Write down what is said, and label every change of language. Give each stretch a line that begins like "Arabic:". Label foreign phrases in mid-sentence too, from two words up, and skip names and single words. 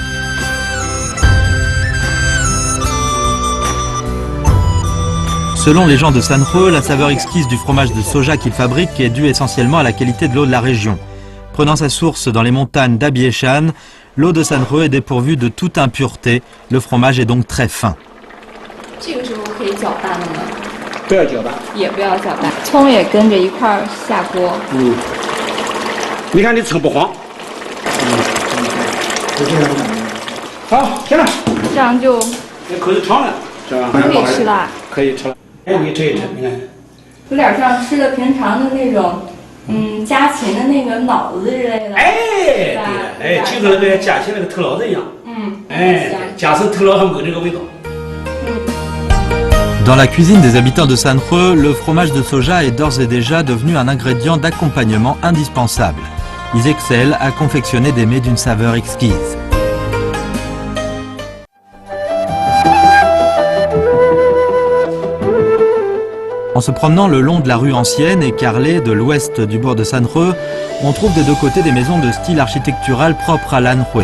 French: Selon les gens de Sanhe, la saveur exquise du fromage de soja qu'ils fabriquent est due essentiellement à la qualité de l'eau de la région. Prenant sa source dans les montagnes d'Abieshan, l'eau de Sanhe est dépourvue de toute impureté, le fromage est donc très fin.
Chinese: 这个时候可以搅拌了吗？不要搅拌，也不要搅拌，葱也跟着一块儿下锅。你看这葱不黄。好，行了。这样就这口就长了，是吧？可以吃了。可以吃了。哎，你吃一吃，你看。有点像吃的平常的那种，家禽的那个脑子之类的。哎，对了，哎，就跟那个家禽那个头脑子一样。哎，家禽头脑上没有这个味道。
French: Dans la cuisine des habitants de Sanhe, le fromage de soja est d'ores et déjà devenu un ingrédient d'accompagnement indispensable. Ils excellent à confectionner des mets d'une saveur exquise. En se promenant le long de la rue ancienne et carrelée de l'ouest du bourg de Sanhe, on trouve des deux côtés des maisons de style architectural propre à l'Anhui.